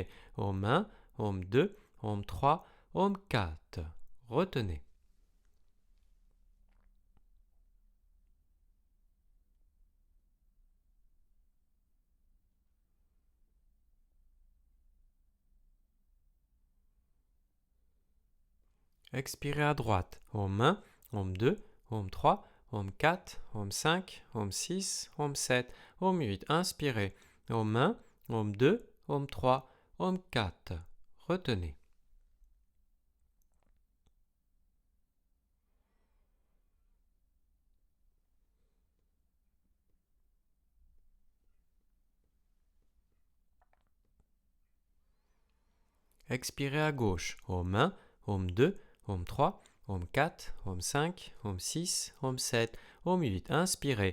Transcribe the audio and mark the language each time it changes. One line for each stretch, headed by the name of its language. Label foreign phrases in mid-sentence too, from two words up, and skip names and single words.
French: Om 1, Om 2, Om 3, Om 4. Retenez. Expirez à droite. Om 1, Om 2, Om 3, Om 4, Om 5, Om 6, Om 7, Om 8. Inspirez. Om 1, Om 2, Om 3, Om 4. Retenez. Expirez à gauche. Om 1, Om 2, Om 3, Om 4, Om 5, Om 6, Om 7, Om 8. Inspirez.